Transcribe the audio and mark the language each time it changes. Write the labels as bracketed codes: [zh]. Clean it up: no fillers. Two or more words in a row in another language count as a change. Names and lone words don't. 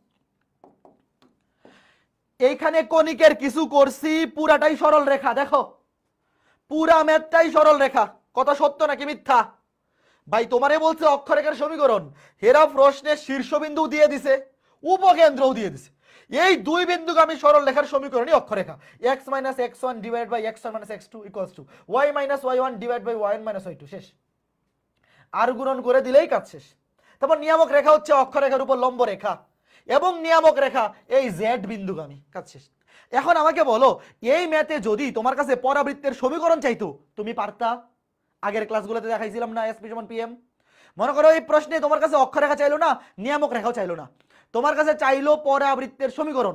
[bn] এইখানে কণিকের কিছু করছি, পুরাটাই সরল রেখা। দেখো পুরা ম্যাথটাই সরল রেখা। কথা সত্য নাকি মিথ্যা? ভাই তোমারে বলছে অক্ষরেখার সমীকরণ, হেরা প্রশ্নের শীর্ষবিন্দু দিয়ে দিছে, উপকেন্দ্রও দিয়ে দিছে। এই দুই বিন্দুগামী সরল রেখার সমীকরণই অক্ষরেখা। x - x1 / x1 - x2 = y - y1 / y1 - y2। শেষ। আর গুণন করে দিলেই কাজ শেষ। তারপর নিয়ামক রেখা হচ্ছে অক্ষরেখার উপর লম্ব রেখা, এবং নিয়ামক রেখা এই জেড বিন্দুগামী। কাজ শেষ। এখন আমাকে বলো, এই ম্যাথে যদি তোমার কাছে পরাবৃত্তের সমীকরণ চাইতো, তুমি পারতা? আগের ক্লাসগুলোতে দেখাইছিলাম না এসপি সমান পিএম। মনে করো এই প্রশ্নে তোমার কাছে অক্ষরেখা চাইলো না, নিয়ামক রেখাও চাইলো না, তোমার কাছে চাইলো পরাবৃত্তের সমীকরণ।